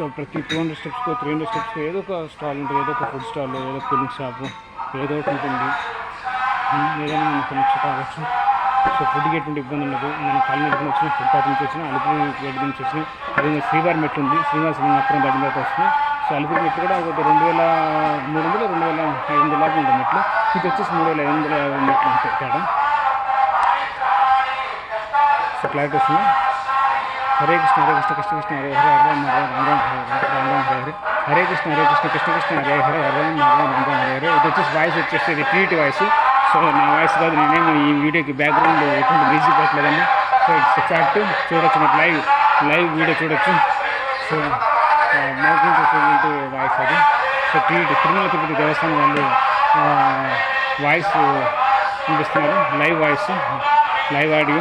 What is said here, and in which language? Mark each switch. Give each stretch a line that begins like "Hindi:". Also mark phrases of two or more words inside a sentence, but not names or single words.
Telugu: ప్రతి 200 స్టెప్స్కో 300 స్టెప్స్కో ఏదో ఒక స్టాల్ ఉంటుంది ఏదో ఒక
English: food stall
Telugu: ఏదో
English: cooling shop
Telugu: ఏదో ఒకటి ఉంటుంది ఏదైనా మనం కొనొచ్చు తాగొచ్చు సో ఫుడ్కి ఎటువంటి ఇబ్బంది ఉండదు మనం కాలినడక వచ్చిన ఫుట్పాత్ నుంచి వచ్చిన అలిపిరి గేట్ నుంచి వచ్చిన అదేవిధంగా శ్రీవారి మెట్లు ఉంది శ్రీనివాస అక్కడ దగ్గర తర్వాత వస్తుంది సో అలిపిరి మెట్లు కూడా ఒక 2300 2500 లోపు ఉంటుంది మెట్లు ఇది వచ్చేసి 3550 మెట్లు ఉంటాయి తేడా సో క్లారిటీ వస్తుంది
Sanskrit: హరే కృష్ణ హరే కృష్ణ కృష్ణ కృష్ణ హరే హరే హరే రామ రామ రామ రామ హరే హరే హరే కృష్ణ హరే కృష్ణ కృష్ణ కృష్ణ హరే హరే హరే రామ రామ రామ హరే హరే
Telugu: ఇది వచ్చేసి వాయిస్ వచ్చేసి ఇది
English: create voice
Telugu: సో నా వాయిస్ కాదు నేనేమో ఈ వీడియోకి బ్యాక్గ్రౌండ్ ఎటువంటి మ్యూజిక్ పెట్టలేదండి సో
English: it's fact
Telugu: చూడొచ్చు మీకు లైవ్ వీడియో చూడొచ్చు సో మైకింగ్ వచ్చేటువంటి వాయిస్ అది సో తిరుమల తిరుపతి దేవస్థానం వాళ్ళు వాయిస్ వినిపిస్తున్నారు
English: live voice live audio